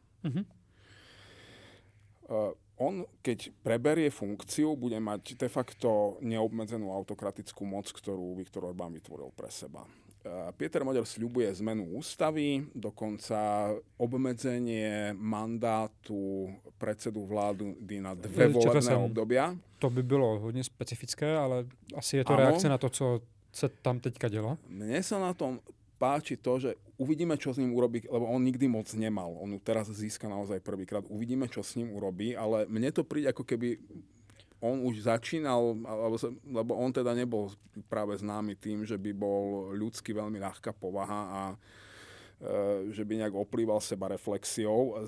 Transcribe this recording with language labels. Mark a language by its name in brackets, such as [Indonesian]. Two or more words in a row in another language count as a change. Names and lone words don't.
[Slovak] On, keď preberie funkciu, bude mať de facto neobmedzenú autokratickú moc, ktorú Viktor Orbán vytvoril pre seba. Peter Maďar sľubuje zmenu ústavy, dokonca obmedzenie mandátu predsedu vlády na 2 volebné obdobia. [Czech] To by bylo hodně specifické, ale asi je to reakce na to, co se tam teďka dělo. [Slovak] Mne sa na tom páči to, že uvidíme, čo s ním urobí, lebo on nikdy moc nemal. On ju teraz získa naozaj prvýkrát. Uvidíme, čo s ním urobí, ale mne to príde, ako keby on už začínal, lebo on teda nebol práve známy tým, že by bol ľudsky veľmi ľahká povaha a že by nejak oplýval seba reflexiou.